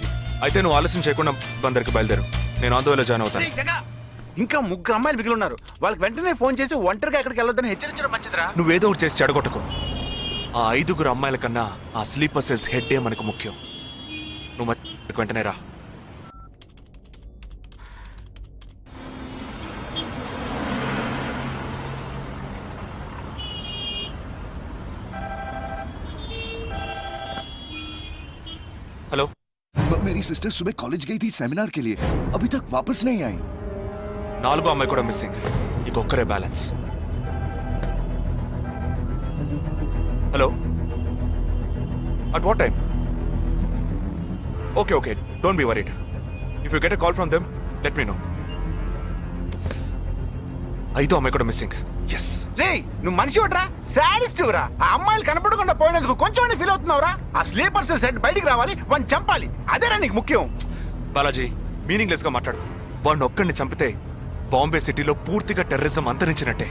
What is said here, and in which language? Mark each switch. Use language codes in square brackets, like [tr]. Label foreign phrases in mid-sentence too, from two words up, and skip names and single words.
[te] అయితే నువ్వు ఆలస్యం చేయకుండా బందర్కి బయలుదేరు. నేను ఆందోళన జాయిన్ అవుతాను. ఇంకా 3 అమ్మాయిలు మిగిలి ఉన్నారు. వాళ్ళకి వెంటనే ఫోన్ చేసి ఒంటరిగా ఎక్కడికి వెళ్ళొద్దని హెచ్చరించడం మంచిదిరా. నువ్వేదో ఒకటి చేసి చెడగొట్టకు. ఆ 5 అమ్మాయిల కన్నా ఆ స్లీపర్ సెల్స్ హెడ్డే మనకు ముఖ్యం. నువ్వు వెంటనే రా. [hi] हेलो, मेरी सिस्टर सुबह कॉलेज गई थी सेमिनार के लिए, अभी तक वापस नहीं आई. [te] 4 అమ్మాయి కూడా మిస్సింగ్. ఇంకొక్కరే బ్యాలెన్స్. హలో, [en] At what time? Okay okay, don't be worried. If you get a call from them let me know. [te] 5 అమ్మాయి కూడా మిస్సింగ్. ఎస్, రే నువ్వు మనిషి ఒకట్రా, శాడిస్ట్ రా. ఆ అమ్మాయిలు కనపడకుండా పోయినందుకు కొంచెం ఫీల్ అవుతున్నావురా? ఆ స్లీపర్ సెల్ సెట్ బయటికి రావాలి, వాడిని చంపాలి, అదేరా నీకు ముఖ్యం. బాలాజీ మీనింగ్లెస్ గా మాట్లాడు. వాడిని ఒక్కడిని చంపితే బాంబే సిటీలో పూర్తిగా టెర్రరిజం అంతరించినట్టే.